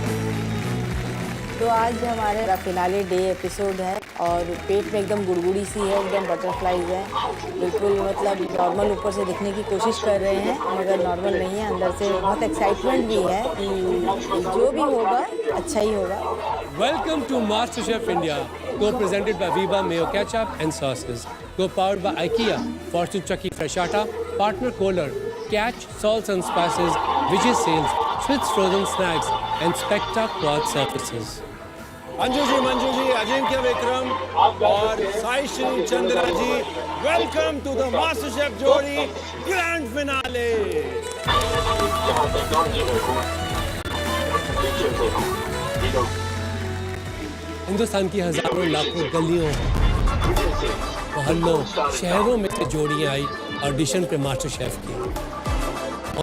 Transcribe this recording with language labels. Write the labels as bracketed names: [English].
[Hindi] तो आज हमारे फिनाले डे एपिसोड है और पेट में एकदम गुड़गुड़ी सी है, एकदम बटरफ्लाईज है, बिल्कुल मतलब नॉर्मल ऊपर से दिखने की कोशिश कर रहे हैं मगर नॉर्मल नहीं है। अंदर से बहुत एक्साइटमेंट भी है कि जो भी होगा अच्छा ही होगा। [English] Welcome to MasterChef India, co-presented by Viva Mayo Ketchup and Sauces, co-powered by IKEA, Fortune Chucky Fresh Atta, Partner Kohler, Catch Salts and Spices, Vijay Sales, Switz Frozen Snacks, and Specta Quad Surfaces. [Hindi] Anju ji, Ajinkya Vikram और साई श्री चंद्रा जी, [English] Welcome to the MasterChef जोड़ी grand finale. [Hindi] Hindustan की हजारों लाखों गलियों, मोहल्लों, शहरों में से जोड़ियां आई ऑडिशन पे मास्टर शेफ की।